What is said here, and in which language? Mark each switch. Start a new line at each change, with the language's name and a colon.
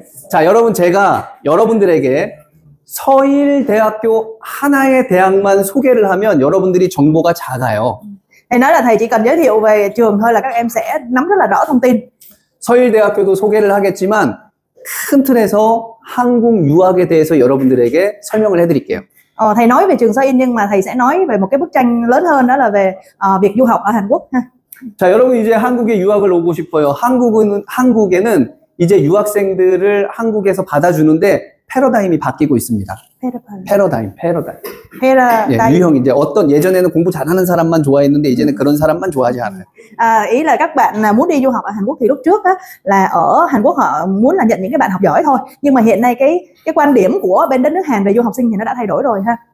Korean: 자, 여러분 제가 여러분들에게 서일대학교 하나의 대학만 소개를 하면 여러분들이 정보가 작아요.
Vietnamese: Thầy nói là thầy chỉ cần giới thiệu về trường thôi là các em sẽ nắm rất là rõ thông tin.
Korean: 서일대학교도 소개를 하겠지만 큰 틀에서 한국 유학에 대해서 여러분들에게 설명을 해드릴게요.
Vietnamese: Thầy nói về trường Soin nhưng mà thầy sẽ nói về một cái bức tranh lớn hơn, đó là về việc du học ở Hàn Quốc ha.
Korean: 자, 여러분 이제 한국에 유학을 오고 싶어요. 한국에는 이제 유학생들을 한국에서 받아주는데 패러다임이 바뀌고 있습니다. 패러다임. 예, 유형 이제 어떤 예전에는 공부 잘하는 사람만 좋아했는데 이제는 그런 사람만 좋아하지 않아요.
Vietnamese: Ý là các bạn muốn đi du học ở Hàn Quốc thì lúc trước á, là ở Hàn Quốc họ muốn là nhận những cái bạn học giỏi thôi, nhưng mà hiện nay cái quan điểm của bên đất nước Hàn về du học sinh thì nó đã thay đổi rồi ha.